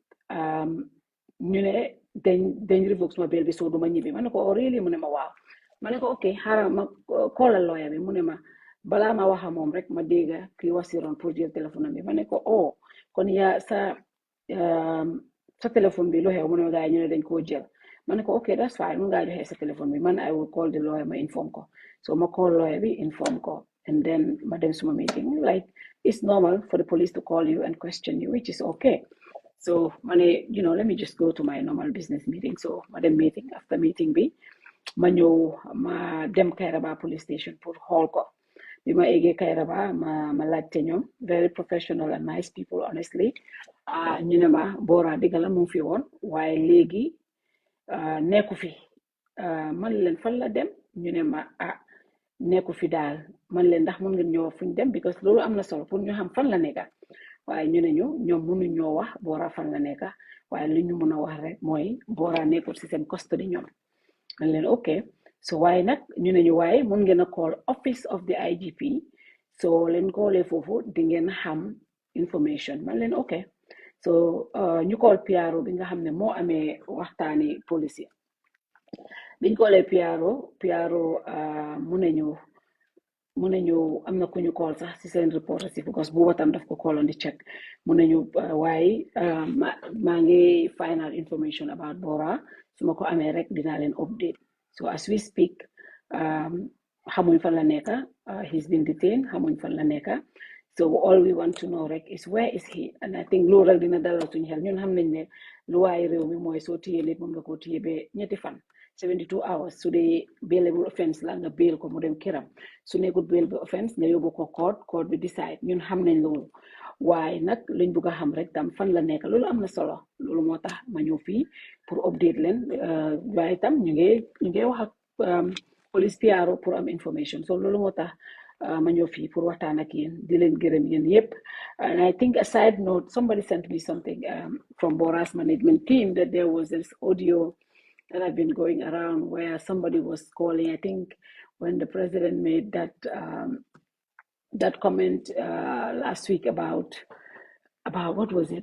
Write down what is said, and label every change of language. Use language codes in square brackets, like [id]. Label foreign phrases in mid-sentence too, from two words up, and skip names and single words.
[wo] ñu ne dañ revoke suma bail bi soo duma ñibbi ma ne ko [en] oh really [wo] mu ne ma waaw ma ne ko ok xaaral ma callal lawyer bi mu ne ma balaa ma waxa moom rek ma dégga kii wasiroon pour jël téléphone bi ma ne ko oh kon yaa sa téléphone bi lu xew mu ne ma gars yi ñu ne dañ koo jël ma ne [en] ko ok that's fine [wo] mun ngaa joxe sa téléphone bi man [en] I will call the lawyer [wo] ma inform ko so ma call lawyer bi inform ko [en] and then [wo] ma dem suma [en] meeting like it's normal for the police to call you and question you which is okay so [wo] ma ne [en] let me just go to my normal business meeting so [wo] ma dem meeting after meeting bi ma ñëw ma dem Kairaba police station pour xool ko bi ma eggee Kairaba ma laajte ñoom [en] very professional and nice people [wo] honestly ñu ne ma Bora digala mu fi woon waaye léegi nekku fi man leen fan la dem ñu ne ma nekku fi daal man leen ndax mën ngeen ñoo fuñ dem because loolu am na solo pour ñu xam fan la nekka waaye ñu ne ñoom mënu ñoo wax Bora fan la nekka waaye li ñu mën a wax rek mooy Bora nekkul si seen custody ñoom man leen ok so waaye nag ñu ne ñu waaye mën ngeen a call [en] office of the IGP [wo] so leen koolee foofu di ngeen xam information man leen ok so ñu call PRO bi nga xam ne moo amee waxtaani police biñ koolee PRO mu ne ñu mun nañu am na ku ñu call sax si seen reporter si because booba tam daf ko call on di check mun nañu waaye maa ngi [en] final information about Borra [wo] su ma ko amee rek dinaa leen update [en] so as we speak [wo] xamuñ fan la nekka [en] he's been detained [wo] xamuñ fan la nekka [en] so all we want to know [wo] rek [en] is where is he and I think [wo] loolu rek dina dalal suñu xel ñun xam nañ ne lu waaye réew mi mooy soo téye nit moom nga ko téye ba ñetti fan [en] 72 hours [wo] su dee [en] bailable offense [wo] la nga bail ko mu dem këram su nekkul [en] bailable offense [wo] nga yóbbu ko court bi decide ñun xam nañ loolu waaye nag luñ bugg a xam rek tam fan la nekk loolu am na solo loolu moo tax ma ñëw fii pour update leen waaye tam ñu ngi wax ak police PRO pour am information so loolu moo tax ma ñëw fii pour waxtaan ak yéen di leen gërëm yéen yépp [en] and I think a side note somebody sent me something from Borra's management team that there was this audio that have been going around where somebody was calling, I think when the president made that comment last week about what was it?